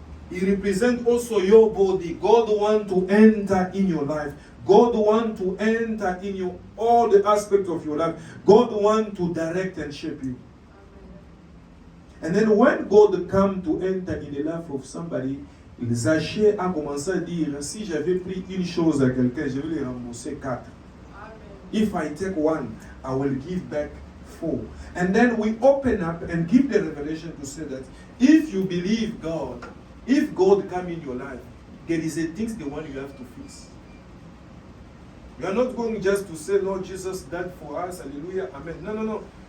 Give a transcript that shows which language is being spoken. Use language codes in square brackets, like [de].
[en] It represents also your body. God wants to enter in your life. God wants to enter in you all the aspects of your life. God wants to direct and shape you. And then when God comes to enter in the life of somebody, [fr] Zaché a commencé à dire, si j'avais pris une chose à quelqu'un, je vais lui rembourser 4. [en] If I take one, I will give back 4. And then we open up and give the revelation to say that if you believe God, if God come in your life, there is a things the one you have to fix. You are not going just to say, Lord Jesus died for us, hallelujah, amen. No.